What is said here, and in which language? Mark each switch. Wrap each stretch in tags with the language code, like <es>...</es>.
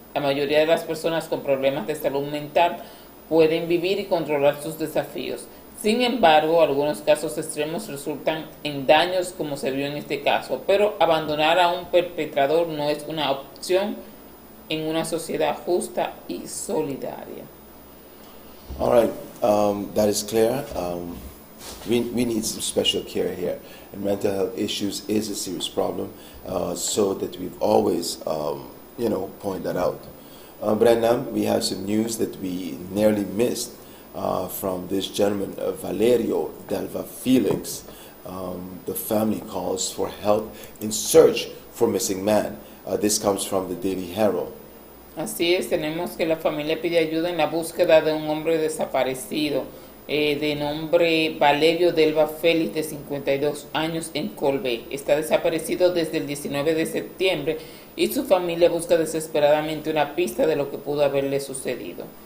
<es>La mayoría de las personas con problemas de salud mental pueden vivir y controlar sus desafíos. Sin embargo, algunos casos extremos resultan en daños, como se vio en este caso, pero abandonar a un perpetrador no es una opción en una sociedad justa y solidaria.</es> <en>All right, that is clear. We need some special care here, and mental health issues is a serious problem, so that we've always point that out. Brendan, we have some news that we nearly missed from this gentleman, Valerio Delva Felix. The family calls for help in search for missing man. This comes from the Daily Herald.</en> <es>Así es, tenemos que la familia pide ayuda en la búsqueda de un hombre desaparecido de nombre Valerio Delva Félix, de 52 años, en Colbé. Está desaparecido desde el 19 de septiembre y su familia busca desesperadamente una pista de lo que pudo haberle sucedido.</es>